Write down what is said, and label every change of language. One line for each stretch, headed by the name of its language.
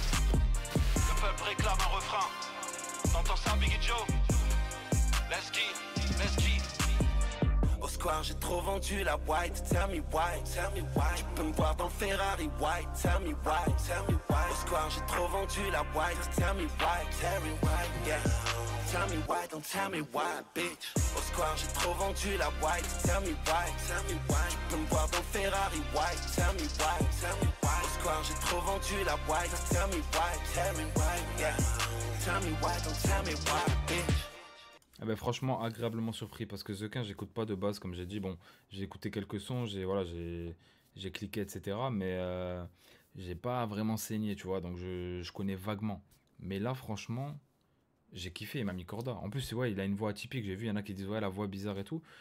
French: Le peuple réclame un refrain. T'entends ça, Biggie Joe?
English: Let's get.
French: Au square j'ai trop vendu la white,
English: tell me why, tell me why.
French: Tu peux me voir dans le Ferrari white,
English: tell me why, tell me why.
French: Au square j'ai trop vendu la white,
English: tell me why, yeah. Tell me why, don't tell me why, bitch.
French: Au square j'ai trop vendu la white,
English: tell me why, tell me why.
French: Tu peux me voir dans le Ferrari white,
English: tell me why.
French: Au square j'ai trop vendu la white,
English: tell me why, yeah. Tell me why, don't tell me why, bitch.
French: Ah ben franchement agréablement surpris parce que The Quin j'écoute pas de base comme j'ai dit. Bon, j'ai écouté quelques sons, j'ai cliqué etc. Mais j'ai pas vraiment saigné, tu vois, donc je connais vaguement. Mais là franchement J'ai kiffé, il m'a mis Corda. En plus, ouais, il a une voix atypique. J'ai vu, il y en a qui disent, ouais, la voix bizarre et tout.